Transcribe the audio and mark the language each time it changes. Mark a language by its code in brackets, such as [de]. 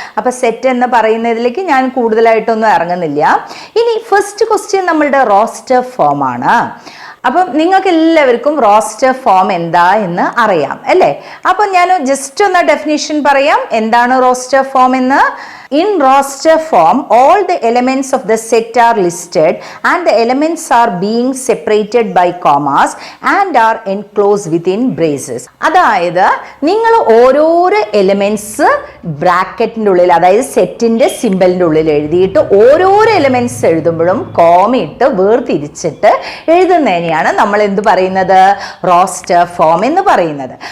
[ml] അപ്പം സെറ്റ് എന്ന് പറയുന്നതിലേക്ക് ഞാൻ കൂടുതലായിട്ടൊന്നും ഇറങ്ങുന്നില്ല. ഇനി ഫസ്റ്റ് ക്വസ്റ്റ്യൻ നമ്മളുടെ റോസ്റ്റർ ഫോം ആണ്. അപ്പം നിങ്ങൾക്ക് എല്ലാവർക്കും റോസ്റ്റർ ഫോം എന്താ എന്ന് അറിയാം അല്ലേ. അപ്പം ഞാൻ ജസ്റ്റ് ഒന്ന് ഡെഫിനിഷൻ പറയാം എന്താണ് റോസ്റ്റർ ഫോം എന്ന്. [en] In roster form, all the elements of the set are listed and the elements are being separated by commas and are enclosed within braces. [ml] അതായത് നിങ്ങൾ ഓരോരോ എലമെന്റ്സ് ബ്രാക്കറ്റിൻ്റെ ഉള്ളിൽ, അതായത് സെറ്റിന്റെ സിമ്പലിൻ്റെ ഉള്ളിൽ എഴുതിയിട്ട് ഓരോരോ എലമെന്റ്സ് എഴുതുമ്പോഴും കോമയിട്ട് വേർതിരിച്ചിട്ട് എഴുതുന്നതിനെയാണ് നമ്മൾ എന്ത് പറയുന്നത്, റോസ്റ്റർ ഫോം എന്ന് പറയുന്നത്.